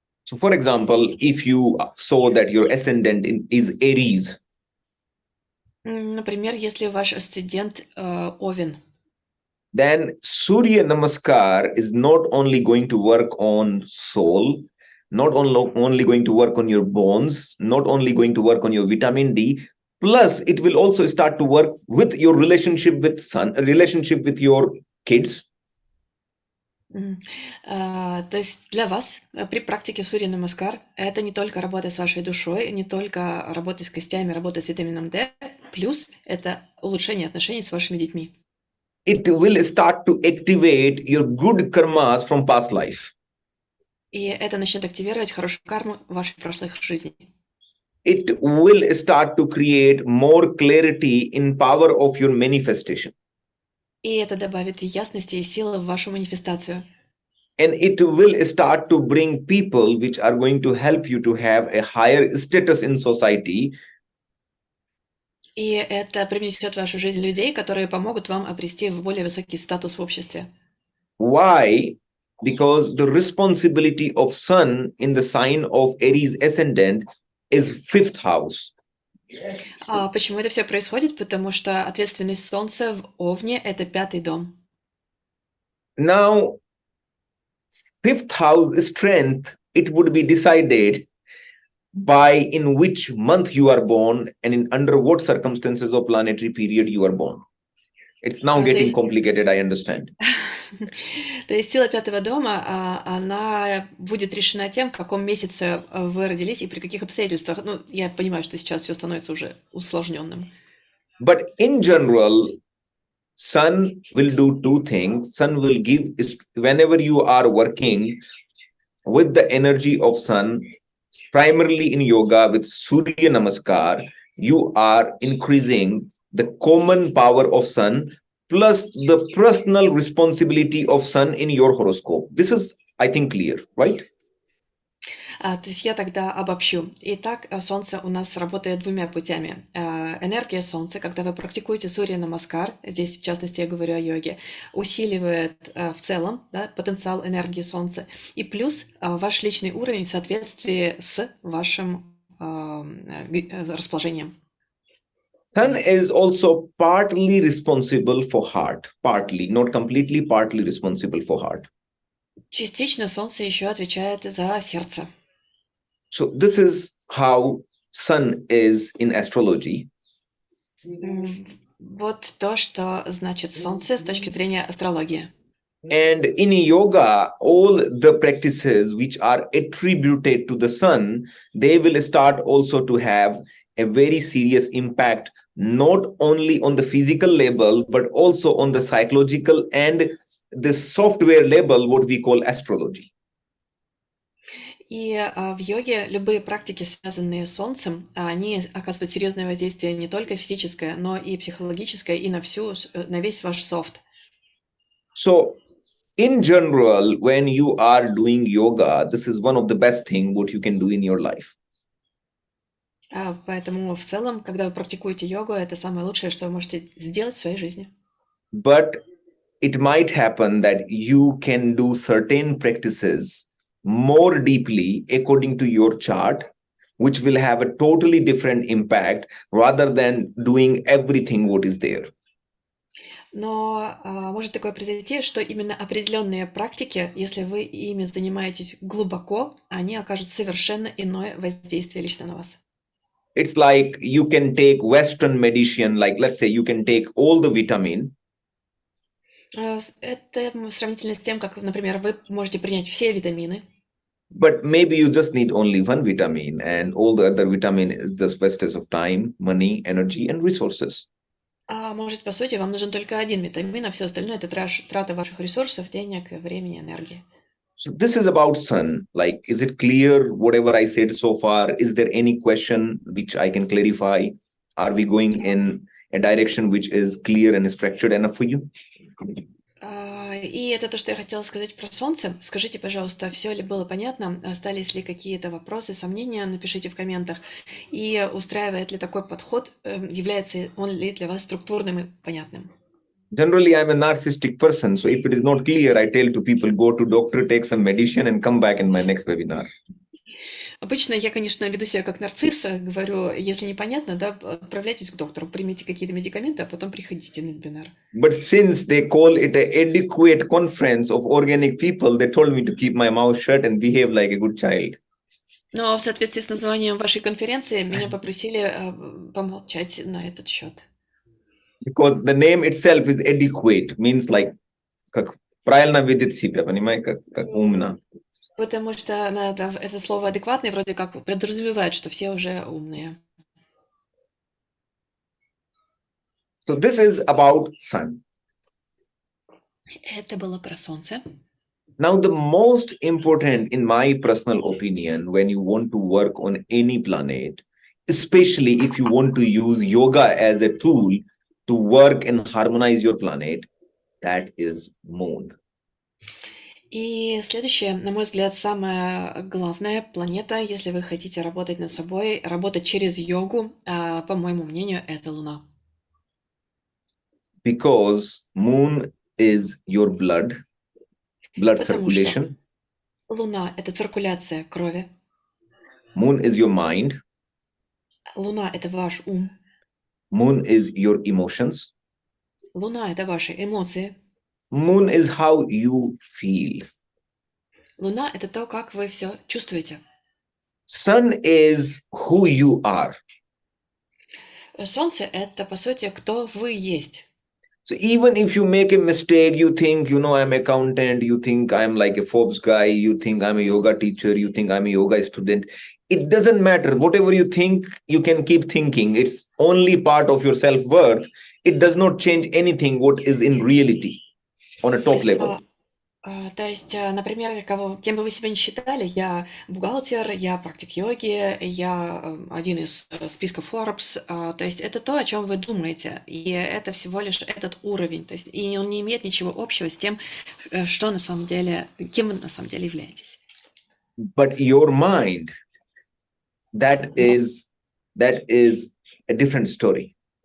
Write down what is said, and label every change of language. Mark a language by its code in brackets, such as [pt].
[en] So, for example, if you saw that your ascendant is Aries, [ru] например, если ваш асцендент Овен, [en] then Surya Namaskar is not only going to work on soul, not only going to work on your bones, not only going to work on your vitamin D, plus it will also start to work with your relationship with sun, relationship with your kids. [ru] То есть для вас при практике Сурья Намаскар это не только работа с вашей душой, не только работа с костями, работа с витамином D, плюс это улучшение отношений с вашими детьми. [en] It will start to activate your good karmas from past life. [ru] И это начнет активировать хорошую карму вашей прошлых жизней. [en] It will start to create more clarity in power of your manifestation. [ru] И это добавит ясности и силы в вашу манифестацию. [en] And it will start to bring people which are going to help you to have a higher status in society. [ru] И это привнесет в вашу жизнь людей, которые помогут вам обрести более высокий статус в обществе. [en] Why? Because the responsibility of sun in the sign of Aries ascendant is 5th house. [ru] Почему это все происходит? Потому что ответственность Солнца в Овне – это 5-й дом. [en] Now, 5th house strength, it would be decided by in which month you are born and in under what circumstances or planetary period you are born. It's now getting complicated, I understand. [ru] То есть сила 5-го дома, она будет решена тем, в каком месяце вы родились и при каких обстоятельствах. Ну, я понимаю, что сейчас все становится уже усложненным. [en] But in general, sun will do two things. Sun will give, whenever you are working with the energy of sun, primarily in yoga with Surya Namaskar, you are increasing the common power of sun plus the personal responsibility of sun in your horoscope. This is, I think, clear, right? [ru] То есть я тогда обобщу. Итак, Солнце у нас работает двумя путями. Энергия Солнца, когда вы практикуете Сурья Намаскар, здесь в частности я говорю о йоге, усиливает в целом потенциал энергии Солнца. И плюс ваш личный уровень в соответствии с вашим расположением. [en] Sun is also partly responsible for heart. Partly, not completely, partly responsible for heart. [ru] Частично Солнце еще отвечает за сердце. [en] So this is how sun is in astrology. [ru] Вот то, что значит Солнце с точки зрения астрологии. [en] And in yoga, all the practices which are attributed to the sun, they will start also to have a very serious impact, not only on the physical level, but also on the psychological and the software level, what we call astrology. [ru] И в йоге любые практики, связанные с Солнцем, они оказывают серьезное воздействие не только физическое, но и психологическое, и на весь ваш софт. [en] So, in general, when you are doing yoga, this is one of the best things what you can do in your life. [ru] Поэтому в целом, когда вы практикуете йогу, это самое лучшее, что вы можете сделать в своей жизни. [en] But it might happen that you can do certain practices more deeply according to your chart, which will have a totally different impact rather than doing everything what is there. [ru] Но может такое произойти, что именно определенные практики, если вы ими занимаетесь глубоко, они окажут совершенно иное воздействие лично на вас. [en] It's like you can take Western medicine, like let's say you can take all the vitamin. [ru] Это сравнительно с тем, как, например, вы можете принять все витамины. [en] But maybe you just need only one vitamin, and all the other vitamin is just wastage of time, money, energy, and resources. [ru] Может, по сути, вам нужен только один витамин, а все остальное это трата ваших ресурсов, денег, времени, энергии. [en] So this is about sun. Like, is it clear whatever I said so far? Is there any question which I can clarify? Are we going in a direction which is clear and structured enough for you? [ru] И это то, что я хотела сказать про Солнце. Скажите, пожалуйста, все ли было понятно? Остались ли какие-то вопросы, сомнения? Напишите в комментах. И устраивает ли такой подход, является он ли для вас структурным и понятным? [en] Generally, I'm a narcissistic person. So if it is not clear, I tell to people, go to doctor, take some medicine and come back in my next webinar. [ru] Обычно я, конечно, веду себя как нарцисс, говорю, если непонятно, да, отправляйтесь к доктору, примите какие-то медикаменты, а потом приходите на вебинар. [en] But since they call it an adequate conference of organic people, they told me to keep my mouth shut and behave like a good child. [ru] Но в соответствии с названием вашей конференции меня попросили помолчать на этот счет. [en] Because the name itself is adequate, means like, [ru] как правильно видеть себя, понимаете, как умно. Потому что это слово адекватный вроде как подразумевает, что все уже умные. [en] So this is about sun. [ru] Это было про Солнце. [en] Now, the most important, in my personal opinion, when you want to work on any planet, especially if you want to use yoga as a tool to work and harmonize your planet, that is moon. [ru] И следующее, на мой взгляд, самая главная планета, если вы хотите работать над собой, работать через йогу, по моему мнению, это Луна. [en] Because moon is your blood [ru] Потому что [en] circulation. [ru] Луна – это циркуляция крови. [en] Moon is your mind. [ru] Луна – это ваш ум. [en] Moon is your emotions. [ru] Луна – это ваши эмоции. [en] Moon is how you feel. [ru] Луна – это то, как вы все чувствуете. [en] Sun is who you are. [ru] Солнце – это, по сути, кто вы есть. [en] So even if you make a mistake, you think, I'm an accountant, you think I'm like a Forbes guy, you think I'm a yoga teacher, you think I'm a yoga student. It doesn't matter. Whatever you think, you can keep thinking. It's only part of your self-worth. It does not change anything what is in reality on a top level. [ru] То есть, например, кем бы вы себя ни считали, я бухгалтер, я практик йоги, я один из списков Forbes, то есть это то, о чем вы думаете, и это всего лишь этот уровень, то есть и он не имеет ничего общего с тем, что на самом деле, кем вы на самом деле являетесь. [en] But your mind, that is a different story.